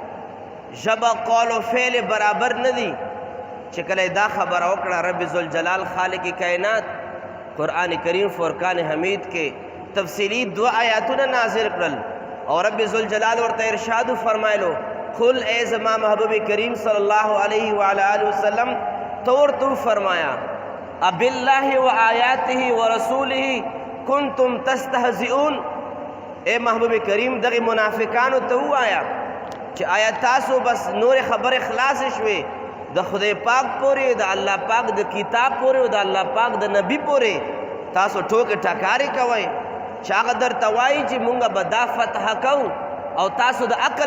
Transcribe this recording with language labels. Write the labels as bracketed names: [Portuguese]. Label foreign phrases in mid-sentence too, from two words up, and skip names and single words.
[Pashto] ژبه قول و فعل برابر نه دي چې کله دا خبره وکړه رب ذوالجلال خالق کائنات قرآن کریم فرقان حمید کې تفصیلی 2 آیاتونه نازل کړل اور رب ذوالجلال ورته ارشاد فرمایلو قل اے زما محبوب کریم [Arabic] صلی اللہ علیہ وآلہ وسلم [Urdu] تو فرمایا [Arabic] اب اللہ و آیاتہ و رسولہ کنتم تستہزئون [Pashto] اے محبوب کریم دغی منافقانو تو آیا چې آیا تاسو بس نور خبر خلاص شوي د خدای پاک پورې د الله پاک د کتاب پورې او د الله پاک د نبی پورې تاسو ټوکې ټکارې کوئ چې هغه درته وایي چې مونږ به دا فتح کوو او تاسو د عقل